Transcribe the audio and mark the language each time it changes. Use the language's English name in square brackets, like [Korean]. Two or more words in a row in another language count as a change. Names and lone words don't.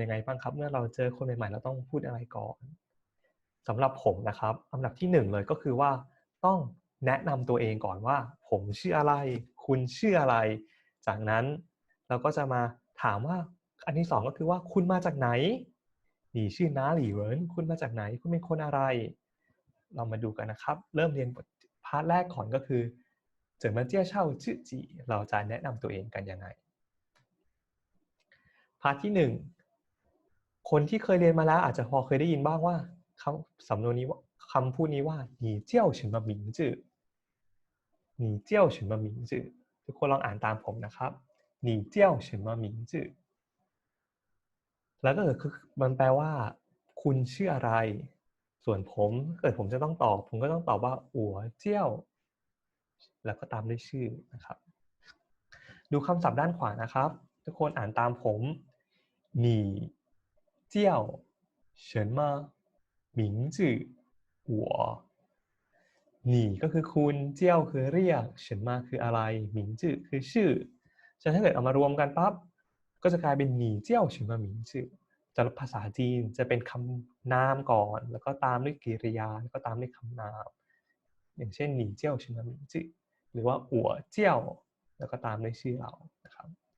[Thai] ยังไงบ้างครับเมื่อเราเจอคนใหม่ๆเราต้องพูดอะไรก่อนสำหรับผมนะครับอันดับที่1เลยก็คือว่าต้องแนะนำตัวเองก่อนว่าผมชื่ออะไรคุณชื่ออะไรจากนั้นเราก็จะมาถามว่าอันที่2ก็คือว่าคุณมาจากไหน [Chinese] 你是哪里人 [Thai] คุณมาจากไหนคุณเป็นคนอะไรเรามาดูกันนะครับเริ่มเรียนบทพาร์ทแรกก่อนก็คือ [Chinese] 怎么介绍自己 [Thai] เราจะแนะนำตัวเองกันยังไง พาร์ทที่1คนที่เคยเรียนมาแล้วอาจจะพอเคยได้ยินบ้างว่าสำนวนนี้ว่าคำพูดนี้ว่า [Chinese] 你叫什么名字你叫什么名字 [Thai] ทุกคนลองอ่านตามผมนะครับ [Chinese] 你叫什么名字 [Thai] แล้วก็คือมันแปลว่าคุณชื่ออะไรส่วนผมเกิดผมจะต้องตอบผมก็ต้องตอบว่า [Chinese] 我叫 [Thai] แล้วก็ตามด้วย ชื่อนะครับดูคำศัพท์ด้านขวานะครับทุกคนอ่านตามผม [Chinese] 你叫什么名字我你 [Thai] ก็คือ คุณเจี้ยวคือเรียกเฉินมาคืออะไรหมิงจื่อคือชื่อฉะนั้นถ้าเกิดเอามารวมกันปั๊บก็จะกลายเป็น [Chinese] 你叫什么名字 [Thai] สำหรับภาษาจีนจะเป็นคำนามก่อนแล้วก็ตามด้วยกริยาแล้วก็ตามด้วยคำนามอย่างเช่น [Chinese] 你叫什么名字 [Thai] หรือว่า [Chinese] 我叫 [Thai] แล้วก็ตามด้วยชื่อเรานะครับ